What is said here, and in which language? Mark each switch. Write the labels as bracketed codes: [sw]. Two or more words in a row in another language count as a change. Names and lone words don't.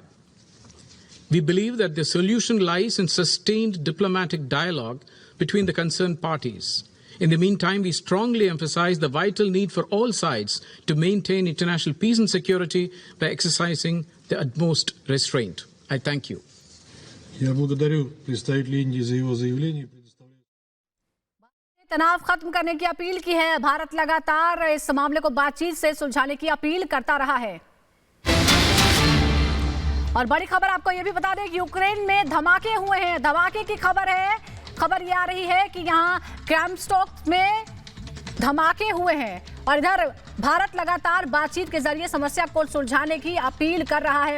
[en] We believe that the solution lies in sustained diplomatic dialogue between the concerned parties. In the meantime, we strongly emphasize the vital need for all sides to maintain international peace and security by exercising the utmost restraint. I thank you. [ru] Я благодарю представителя Индии за его заявление. [hi] तनाव खत्म करने की अपील की है। भारत लगातार इस मामले को बातचीत से सुलझाने की अपील करता रहा है। और बड़ी खबर आपको यह भी बता दें कि यूक्रेन में धमाके हुए हैं। धमाके की खबर है। खबर यह आ रही है कि यहां क्रैमस्टॉक में धमाके हुए हैं और इधर भारत लगातार बातचीत के जरिए समस्या को सुलझाने की अपील कर रहा है।